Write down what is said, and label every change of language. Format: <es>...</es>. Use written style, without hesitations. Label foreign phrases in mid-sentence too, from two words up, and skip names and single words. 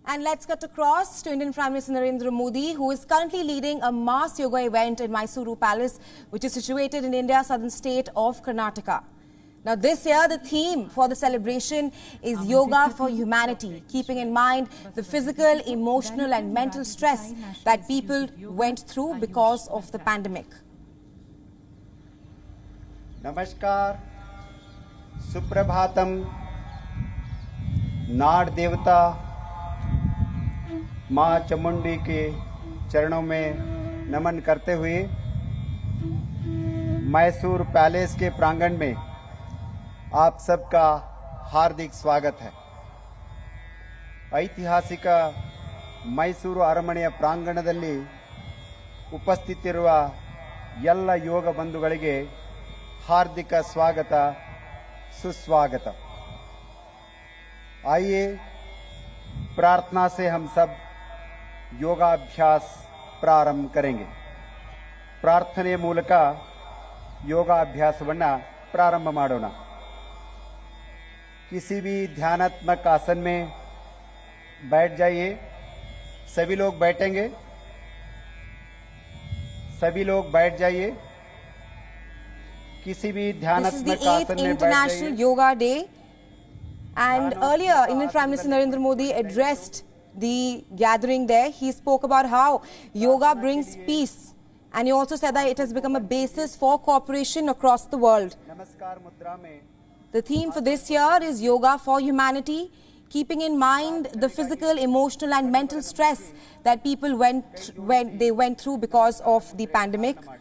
<en>And let's cut across to Indian Prime Minister Narendra Modi, who is currently leading a mass yoga event in Mysuru Palace, which is situated in India's southern state of Karnataka. Now, this year, the theme for the celebration is Yoga for Humanity, keeping in mind the physical, emotional and mental stress that people went through because of the pandemic.</en> <hi>Namaskar, Suprabhatam,</hi> <kn>ನಾಡ ದೇವತೆ</kn> <hi>माँ चामुंडी के चरणों में नमन करते हुए मैसूर पैलेस के प्रांगण में आप सबका हार्दिक स्वागत है।</hi> <kn>ಐತಿಹಾಸಿಕ ಮೈಸೂರು ಅರಮನೆಯ ಪ್ರಾಂಗಣದಲ್ಲಿ ಉಪಸ್ಥಿತಿರುವ ಎಲ್ಲ ಯೋಗ ಬಂಧುಗಳಿಗೆ ಹಾರ್ದಿಕ ಸ್ವಾಗತ ಸುಸ್ವಾಗತ।</kn> <hi>आइए प्रार्थना से हम सब योगाभ्यास प्रारंभ करेंगे।</hi> <kn>ಪ್ರಾರ್ಥನೆ ಮೂಲಕ ಯೋಗಾಭ್ಯಾಸವನ್ನು प्रारंभ ಮಾಡೋಣ।</kn> <hi>किसी भी ध्यानात्मक आसन में बैठ जाइए। सभी लोग बैठेंगे। सभी लोग बैठ जाइए। किसी भी ध्यानात्मक आसन में बैठ जाइए।</hi> <en>International Yoga Day. And earlier, Indian Prime Minister Narendra Modi addressed the gathering there. He spoke about how yoga brings peace. And he also said that it has become a basis for cooperation across the world. The theme for this year is Yoga for Humanity, keeping in mind the physical, emotional and mental stress that people went through because of the pandemic.</en>